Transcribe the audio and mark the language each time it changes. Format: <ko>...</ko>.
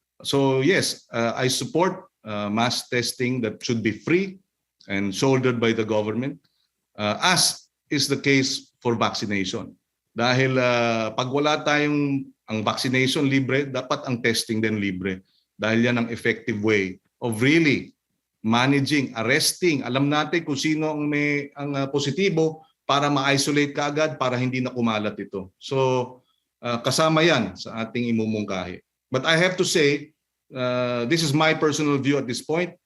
<en>So yes, I support mass testing that should be free and shouldered by the government, as is the case for vaccination.</en> <tl>Dahil pag wala tayong ang vaccination libre, dapat ang testing din libre. Dahil yan ang</tl> <en>effective way of really managing, arresting.</en> <tl>Alam natin kung sino ang may positibo para ma-isolate kaagad para hindi na kumalat ito. So kasama yan sa ating imumungkahi.</tl> <en>But I have to say, this is my personal view at this point.</en>